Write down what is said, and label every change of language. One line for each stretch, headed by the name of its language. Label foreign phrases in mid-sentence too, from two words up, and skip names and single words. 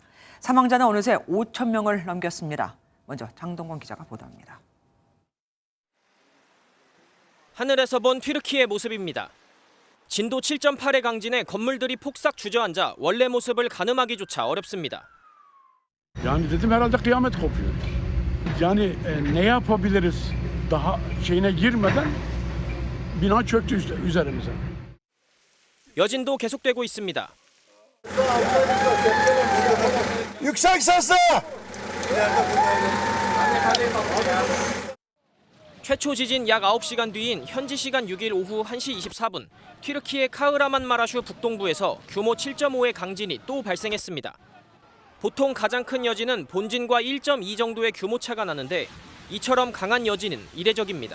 Korean: 사망자는 어느새 5천 명을 넘겼습니다. 먼저 장동건 기자가 보도합니다. 하늘에서 본 튀르키예 모습입니다. 진도 7.8의 강진에 건물들이 폭삭 주저앉아 원래 모습을 가늠하기조차 어렵습니다.
Turkish: Yani dedim herhalde kıyamet kopuyor. Yani ne yapabiliriz daha şeyine girmeden bina çöktü üzerimize.
Korean: 여진도 계속되고 있습니다.
Turkish: Yüksek sesle!
Korean: 최초 지진 약 9시간 뒤인 현지 시간 6일 오후 1시 24분 튀르키예 카흐라만마라슈 북동부에서 규모 7.5의 강진이 또 발생했습니다. 보통 가장 큰 여진은 본진과 1.2 정도의 규모차가 나는데 이처럼 강한 여진은 이례적입니다.